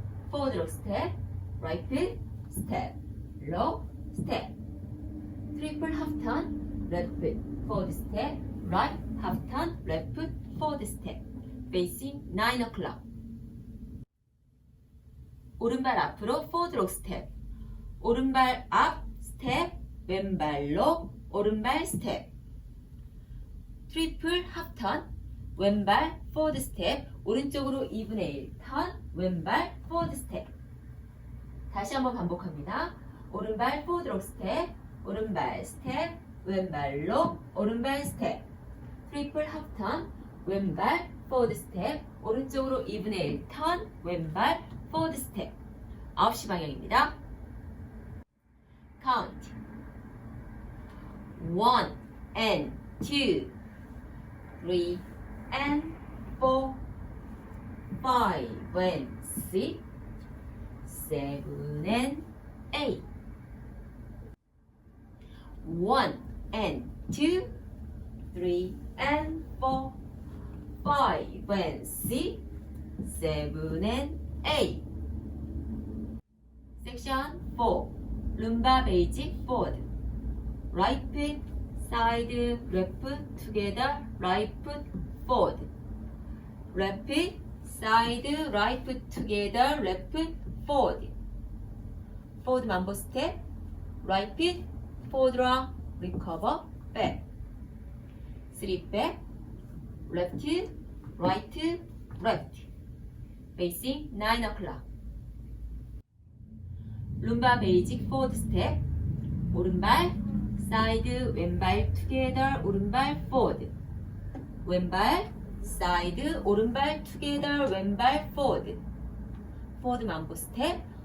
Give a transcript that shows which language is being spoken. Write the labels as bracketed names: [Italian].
[English] Forward lock step, right foot, step, lock, step. Triple half turn, left foot, forward step, right half turn, left foot, forward step. Facing 9 o'clock. [Korean] 오른발 앞으로 [English] forward lock step. [Korean] 오른발 앞 스텝, 왼발로 오른발 스텝. 트리플 합턴, 왼발 포워드 스텝, 오른쪽으로 2분의 1 턴, 왼발 포워드 스텝. 다시 한번 반복합니다. 오른발 포워드 록 스텝, 오른발 스텝, 왼발로 오른발 스텝. 트리플 합턴, 왼발 포워드 스텝, 오른쪽으로 2분의 1 턴, 왼발 포워드 스텝. 9시 방향입니다. [English] Count 1 and 2 3 and 4 5 and 6 7 and 8 1 and 2 3 and 4 5 and 6 7 and 8 Section 4 Lumbar basic forward. Right foot, side, left foot, together, right foot, forward. Left foot, side, right foot, together, left foot, forward. Forward mambo step, right foot, forward rock, recover, back. 3 back, left, right, left. Facing 9 o'clock. [Korean] 룸바 베이직 포워드 스텝. 오른발 사이드 왼발 투게더 오른발 포워드. 왼발 사이드 오른발 투게더 왼발 포워드. 포워드 망고 스텝.